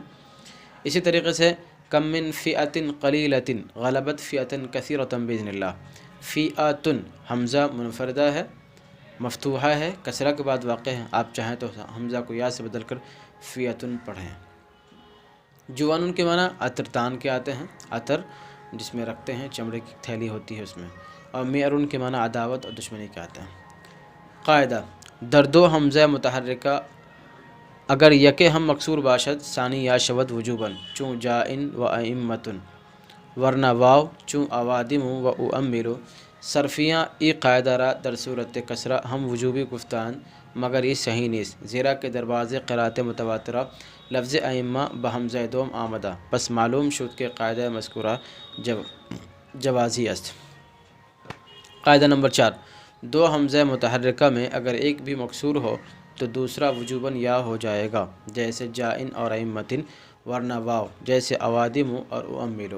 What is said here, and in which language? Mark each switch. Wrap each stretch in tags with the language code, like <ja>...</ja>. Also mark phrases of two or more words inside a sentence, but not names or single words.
<ur>اسی طریقے سے</ur> <ar>کم من فئۃ قلیلۃ غلبت فئۃ کثیرۃ باذن اللہ،</ar> <ur>فئۃ حمزہ منفردہ ہے مفتوحہ ہے کسرہ کے بعد واقع ہے، آپ چاہیں تو حمزہ کو یا سے بدل کر فئۃ پڑھیں۔ جوانن کے معنی عطر تان کے آتے ہیں، عطر جس میں رکھتے ہیں، چمڑے کی تھیلی ہوتی ہے اس میں، اور میارن کے معنی عداوت اور دشمنی کے آتے ہیں۔</ur> <fa>قاعدہ: در دو حمزہ متحرکہ اگر یکے ہم مکسور باشد ثانی یا شود وجوباً چون جائن و ائمتن ورنہ واو چون اوادم و اؤمل۔ صرفیاں ای قاعدہ را در صورت کسرہ ہم وجوبی گفتان مگر یہ صحیح نیست، زیرا کے دروازے قرات متواترہ لفظ ائمہ بحمزہ دوم آمدہ، پس معلوم شد کے قاعدہ مذکورہ جوازی است۔</fa> <ur>قاعدہ نمبر 4، دو حمزہ متحرکہ میں اگر ایک بھی مکسور ہو تو دوسرا وجوباً یا ہو جائے گا، جیسے جائن اور ائمتن، ورنہ واو جیسے اوادم اور اؤمل۔</ur>